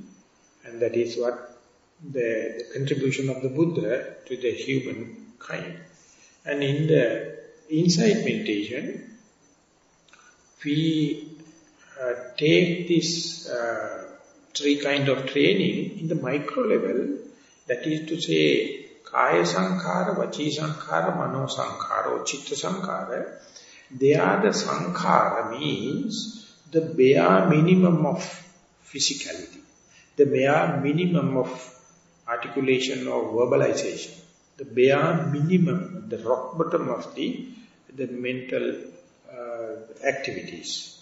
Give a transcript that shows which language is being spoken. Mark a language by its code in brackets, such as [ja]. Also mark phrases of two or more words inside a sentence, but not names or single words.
[en] And that is what the contribution of the Buddha to the human kind. And in the insight meditation, we take this three kind of training in the micro level, that is to say, [pi] Kaya Sankhara, Vachi Sankhara, Mano Sankhara, or Chitta Sankhara. [en] They are the Sankhara, means the bare minimum of physicality, the bare minimum of articulation or verbalization, the bare minimum, the rock bottom of the mental activities.